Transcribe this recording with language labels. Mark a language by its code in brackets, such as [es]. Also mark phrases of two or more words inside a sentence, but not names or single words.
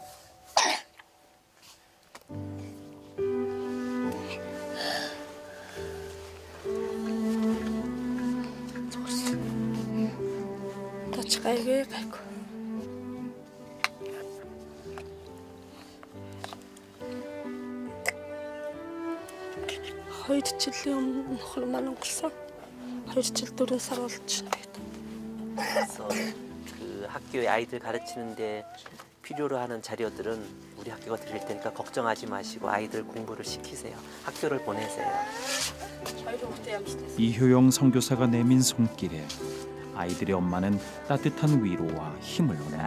[mn] Тач гайгүй. Хоёр жилийн өмнө нөхөр маань өнгөрсөн. 2 жил 4 сар болж байна. [ko] 그래서 그 학교에 아이들 가르치는데 필요로 하는 자료들은 우리 학교가 드릴 테니까 걱정하지 마시고 아이들 공부를 시키세요. 학교를 보내세요. 이효영 선교사가 내민 손길에 아이들의 엄마는 따뜻한 위로와 힘을 얻는다.